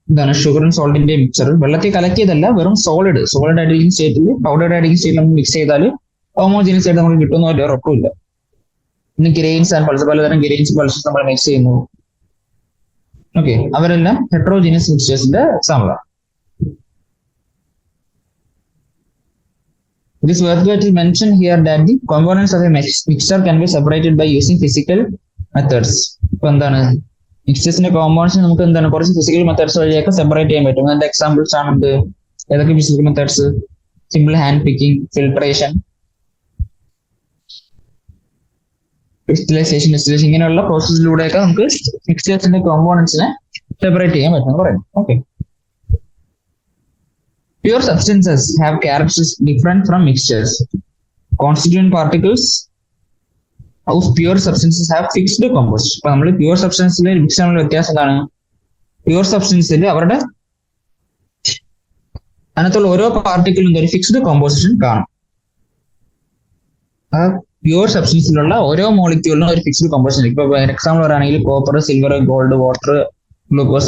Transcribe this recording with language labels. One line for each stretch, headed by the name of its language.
Malayalam: ഇതാണ് ഷുഗറും സോൾട്ടിന്റെ മിക്സർ. വെള്ളത്തിൽ കലക്കിയതല്ല, വെറും സോളിഡ് ആയിരിക്കും സ്റ്റേറ്റിൽ, പൗഡേർഡ് ആയിരിക്കും സ്റ്റേറ്റിൽ നമ്മൾ മിക്സ് ചെയ്താൽ ഹോമോജീനിയസ് ആയിട്ട് നമുക്ക് കിട്ടുന്ന ഒരു ഉറപ്പില്ല. ഇന്ന് ഗ്രെയിൻസ് ആൻഡ് പൾസസ്, പലതരം ഗ്രെയിൻസ് പൾസസ് നമ്മൾ മിക്സ് ചെയ്യുന്നു. ഓക്കെ, അവരെല്ലാം ഹെറ്ററോജീനിയസ് മിക്സേഴ്സിന്റെ എക്സാമ്പിൾ ആണ്.
English: It is worthwhile to mention here that the components of a mixture can be separated by using physical methods.
Malayalam: ഇപ്പൊ എന്താണ് മിക്സേഴ്സിന്റെ കോമ്പൗണ്ട്സ് നമുക്ക് എന്താണ് കുറച്ച് ഫിസിക്കൽ മെത്തേഡ്സ് വഴിയൊക്കെ സെപ്പറേറ്റ് ചെയ്യാൻ പറ്റും. അതിന്റെ എക്സാമ്പിൾസ് ആണ് ഏതൊക്കെ physical methods? Simple hand picking, filtration, crystallisation, distillation, ഇങ്ങനെയുള്ള പ്രോസസ്സിലൂടെയൊക്കെ നമുക്ക് മിക്സേഴ്സിന്റെ കോമ്പൗണ്ട്സിനെ സെപ്പറേറ്റ് ചെയ്യാൻ പറ്റും പറയുന്നത്.
English: Okay, pure substances have characteristics different from mixtures. Constituent particles of pure substances have fixed composition.
Malayalam: അപ്പൊ നമ്മൾ പ്യൂർ സബ്സ്റ്റൻസിലെ മിക്സറിന്റെ വ്യത്യാസം എന്താണ്? പ്യൂർ സബ്സ്റ്റൻസിൽ അവരുടെ അതിനകത്തുള്ള ഓരോ പാർട്ടിക്കിളും ഒരു ഫിക്സ്ഡ് കോമ്പോസിഷൻ കാണും. ആ പ്യൂർ സബ്സ്റ്റൻസിലുള്ള ഓരോ മോളിക്യൂളിനും ഒരു ഫിക്സ്ഡ് കോമ്പോസിഷൻ. ഇപ്പൊ എക്സാമ്പിൾ പറയുകയാണെങ്കിൽ copper, silver, gold, water, glucose.